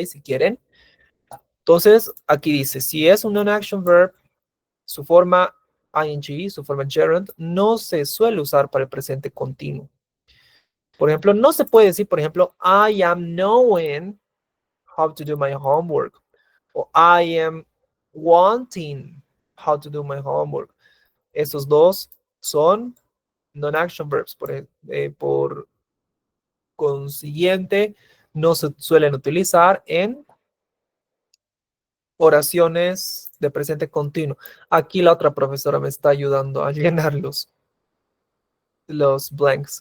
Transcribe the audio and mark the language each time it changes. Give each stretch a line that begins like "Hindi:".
Spanish: Si quieren. Entonces, aquí dice, si es un non-action verb, su forma ing, su forma gerund, no se suele usar para el presente continuo. Por ejemplo, no se puede decir, por ejemplo,
English: I am knowing how to do my homework. O I am wanting how to do my homework.
Spanish: Estos dos son non-action verbs. Por consiguiente, no se suelen utilizar en oraciones de presente continuo. Aquí la otra profesora me está ayudando a llenar los blanks.